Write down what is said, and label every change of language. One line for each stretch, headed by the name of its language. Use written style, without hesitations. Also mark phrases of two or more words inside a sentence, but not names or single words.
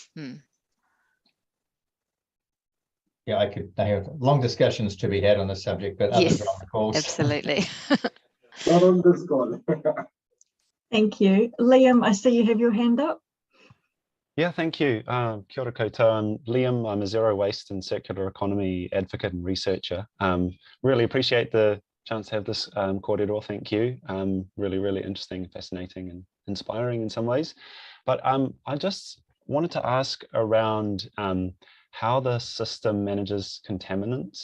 English: Yeah, I have long discussions to be had on this subject, but others are on the calls. Absolutely. Not on this call. Thank you. Liam, I see you have your hand up. Yeah, thank you.
Māori: Kia ora koutou.
English: I'm Liam. I'm a zero waste and circular economy advocate and researcher. Really appreciate the chance to have this kōrero. Thank you. Really, really interesting, fascinating, and inspiring in some ways. But I just wanted to ask around how the system manages contaminants.